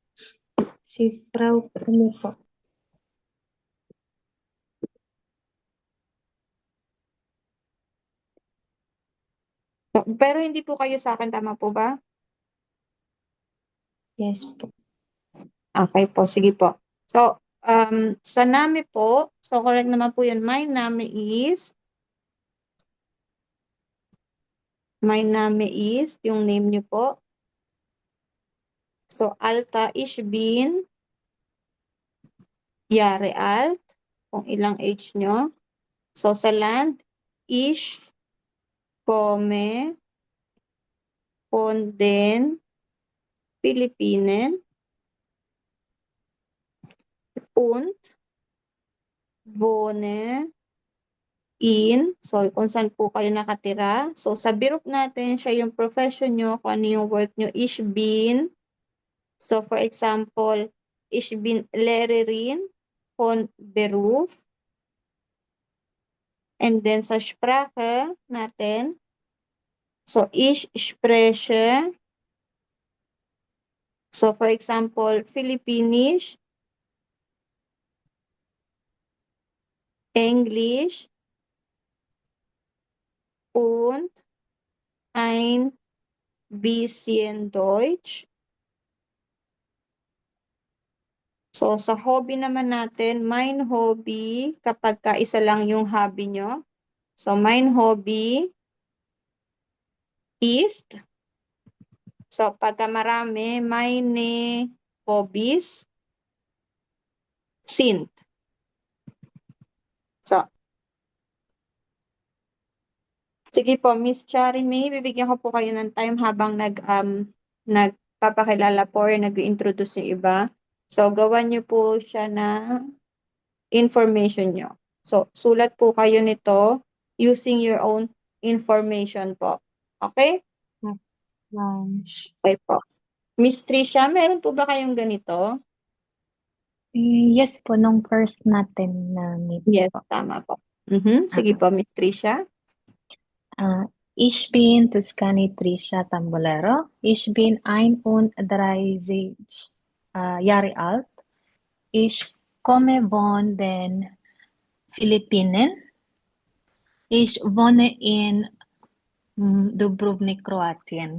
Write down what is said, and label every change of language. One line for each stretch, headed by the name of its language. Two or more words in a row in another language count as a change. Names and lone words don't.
Filipino: Si Frau po. So, pero hindi po kayo sa akin, tama po ba? Yes po. Okay po, sige po. So, sa name po, so correct naman po yun.
English: My name is,
Filipino: yung name niyo po. So, Alta,
German: ich bin, Jahre alt,
Filipino: kung ilang age nyo. So, sa land,
German: ich komme von den Philippinen und wohne in,
Filipino: so kung saan po kayo nakatira. So, sa birok natin, siya yung profession nyo, kung ano yung work nyo,
German: ich bin.
English: So, for example,
German: ich bin Lehrerin von Beruf.
English: And then
Filipino: sa Sprache natin, so
German: ich spreche,
English: so for example,
German: Filipinisch, Englisch und ein bisschen Deutsch.
Filipino: So, sa hobby naman natin,
German: mein Hobby,
Filipino: kapag isa lang yung hobby nyo. So,
German: mein Hobby ist,
Filipino: so pagka marami,
German: meine Hobbys sind.
Filipino: So, sige po, Miss Chari May, bibigyan ko po kayo ng time habang nagpapakilala po or nag-introduce yung iba. So, gawan nyo po siya na information nyo. So, sulat po kayo nito
English: using your own information
Filipino: po. Okay? Okay po. Miss Trisha, meron po ba kayong ganito? Yes po, nung first natin na meet Yes, po. tama po. Sige po, Miss Trisha.
German: Ich bin Tuscany Trisha Tambolero. Ich bin 31 Jahre alt. Ich komme von den Philippinen. Ich wohne in Dubrovnik, Kroatien.